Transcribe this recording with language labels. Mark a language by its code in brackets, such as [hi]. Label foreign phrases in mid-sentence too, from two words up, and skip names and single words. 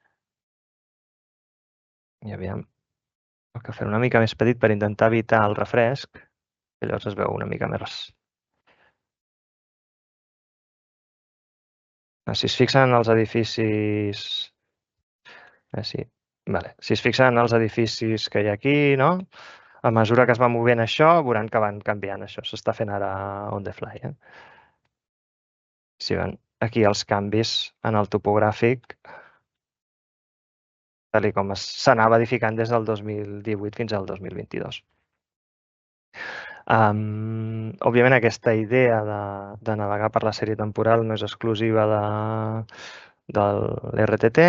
[ca] I aviam, el que faré una mica més petit per intentar evitar el refresc, i llavors es veu una mica més... Si es fixen en els edificis... Sí. Vale. Si es fixen en els edificis que hi ha aquí, no? A mesura que es va movent això, veuran que van canviant. Això s'està fent ara [en] on the fly. [ca] Si ven aquí els canvis en el topogràfic, tal com s'anava edificant des del 2018 fins al 2022. Òbviament, aquesta idea de navegar per la sèrie temporal no és exclusiva de l'RTT.